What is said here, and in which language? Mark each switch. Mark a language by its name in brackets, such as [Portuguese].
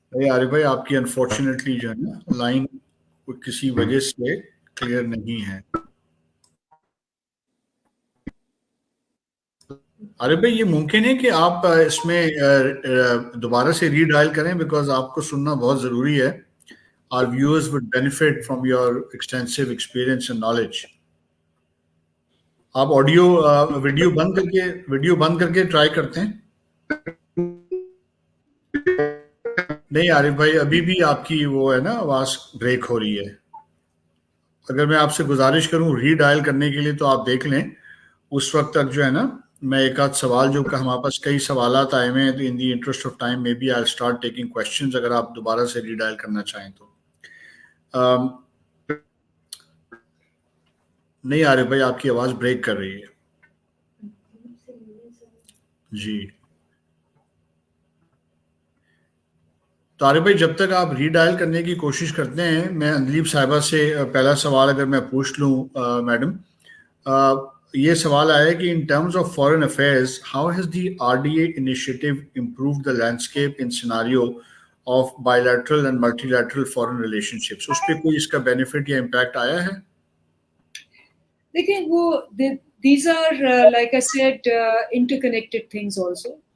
[Urdu] عارف بھائی آپ کی انفارچونیٹلی جو ہے نا لائن کسی وجہ سے کلیئر نہیں ہے. عارف بھائی یہ ممکن ہے کہ آپ اس میں دوبارہ سے ری ڈائل کریں بیکاز آپ کو سننا بہت ضروری ہے. [English] Our viewers would benefit from your extensive experience and knowledge. [Urdu] آپ ویڈیو بند کر کے ٹرائی کرتے ہیں. نہیں عارف بھائی ابھی بھی آپ کی وہ ہے نا آواز بریک ہو رہی ہے. اگر میں آپ سے گزارش کروں ری ڈائل کرنے کے لیے تو آپ دیکھ لیں, اس وقت تک جو ہے نا میں ایک آدھ سوال جو کہ ہمارے پاس کئی سوالات آئے ہوئے ہیں, [English] in the interest of time may be I start taking questions [Urdu] اگر آپ دوبارہ سے ری ڈائل کرنا چاہیں تو. نہیں عارف بھائی آپ کی آواز بریک کر رہی ہے. جی تو عارف بھائی جب تک آپ ری ڈائل کرنے کی کوشش کرتے ہیں, میں اندلیب صاحبہ سے پہلا سوال اگر میں پوچھ لوں. میڈم یہ سوال آیا ہے کہ [English] In terms of foreign affairs how has the RDA initiative improved the landscape in scenario of bilateral and multilateral foreign relationships. [Urdu] उस पे कोई इसका benefit या impact आया है? देखिए वो [English] these are like I said interconnected things also.